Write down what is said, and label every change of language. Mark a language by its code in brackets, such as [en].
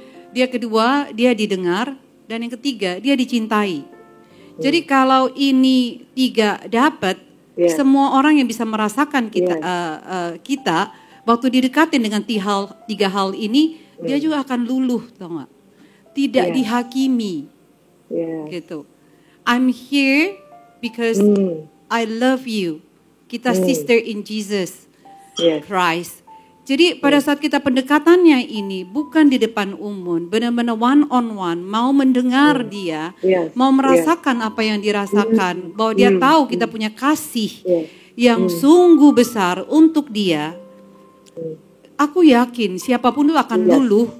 [id] Dia kedua, dia didengar, dan yang ketiga, dia dicintai. Jadi kalau ini 3 dapat, [en] Yes. [id] semua orang yang bisa merasakan kita [en] Yes. [id] kita waktu didekatin dengan 3 hal ini, dia juga akan luluh, tau gak? Tidak [en] Yes. [id] dihakimi, [en] Yes. [id] gitu. [en] I'm here because I love you. [id] Kita [en] sister in Jesus Yes. Christ. [id] Jadi pada saat kita pendekatannya ini bukan di depan umum, benar-benar [en] one on one, [id] mau mendengar dia, [en] Yes. [id] mau merasakan apa yang dirasakan, bahwa dia tahu kita punya kasih [en] Yes. [id] yang sungguh besar untuk dia. Aku yakin siapapun itu akan luluh.